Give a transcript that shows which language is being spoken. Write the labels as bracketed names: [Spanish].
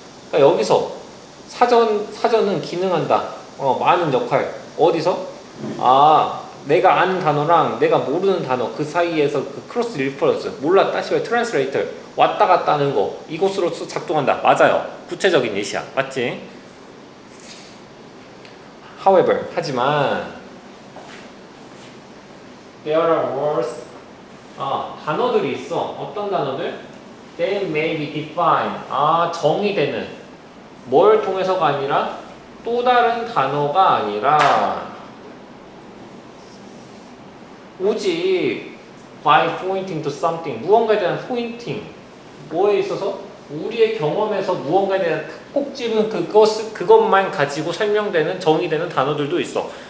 [Korean] 그러니까 여기서 사전은 기능한다. 많은 역할. 어디서? 내가 아는 단어랑 내가 모르는 단어 그 사이에서 그 크로스 리퍼런스 몰라 따시면 트랜스레이터 왔다 갔다 하는 거 이것으로서 작동한다. 맞아요. 구체적인 예시야. 맞지? [English] However [Korean] 하지만 [English] there are words [Korean] 단어들이 있어. 어떤 단어들? [English] They may be defined [Korean] 정의되는 뭘 통해서가 아니라 또 다른 단어가 아니라 오직 [English] by pointing to something [Korean] 무언가에 대한 포인팅 뭐에 있어서 우리의 경험에서 무언가에 대한 꼭 집은 그것만 가지고 설명되는 정의되는 단어들도 있어.